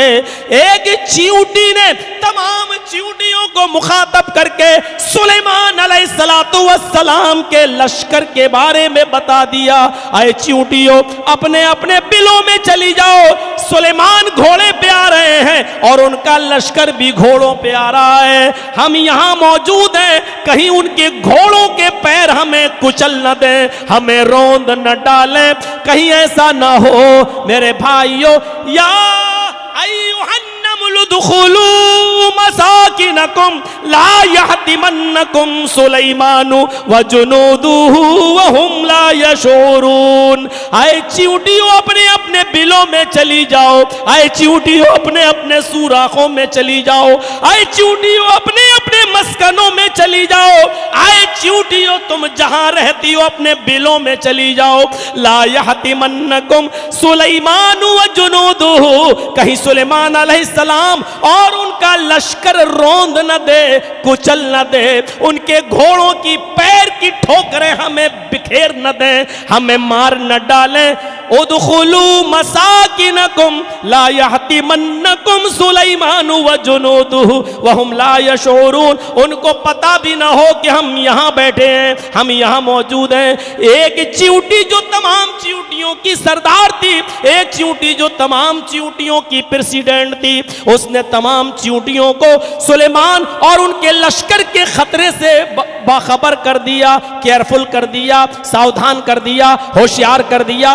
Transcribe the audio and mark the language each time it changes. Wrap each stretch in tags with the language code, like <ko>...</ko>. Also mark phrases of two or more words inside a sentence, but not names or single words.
<hi>एक चींटी ने तमाम चींटियों को मुखातब करके सुलेमान</hi> <ar>عليه الصلاة والسلام</ar> <hi>के लश्कर के बारे में बता दिया, आए चींटियों अपने अपने बिलों में चली जाओ, सुलेमान घोड़े पे आ रहे हैं और उनका लश्कर भी घोड़ों पे आ रहा है। हम यहाँ मौजूद हैं, कहीं उनके घोड़ों के पैर हमें कुचल न दे, हमें रोंद न डालें, कहीं ऐसा ना हो मेरे भाइयों।</hi> <ar>يا أيها النمل ادخلوا مساكنكم أنكم لا يحطمنكم سليمان وجنوده وهم لا يشعرون.</ar> <hi>आए चींटियों अपने अपने बिलों में चली जाओ, आए चींटियों अपने अपने सुराखों में चली जाओ, आए चींटियों अपने अपने मस्कनों में चली जाओ, आए चींटियों तुम जहां रहती हो अपने बिलों में चली जाओ।</hi> <ar>لا يحطمنكم سليمان وجنوده,</ar> <hi>कहीं सुलेमान अलैहिस्सलाम और उनका लश्कर रोंद न दे, कुचल न दे, उनके घोड़ों की पैर की ठोकरें हमें बिखेर न दे, हमें मार न डालें।</hi> <ar>ادخلوا مساكنكم لا يحطمنكم سليمان وجنوده وهم لا يشعرون.</ar> <hi>उनको पता भी ना हो कि हम यहाँ बैठे हैं, हम यहाँ मौजूद हैं। एक चींटी जो तमाम चींटियों की सरदार थी, एक चींटी जो तमाम चींटियों की प्रेसिडेंट थी, उसने तमाम चींटियों को सुलेमान और उनके लश्कर के खतरे से बाखबर कर दिया, केयरफुल कर दिया, सावधान कर दिया, होशियार कर दिया।</hi>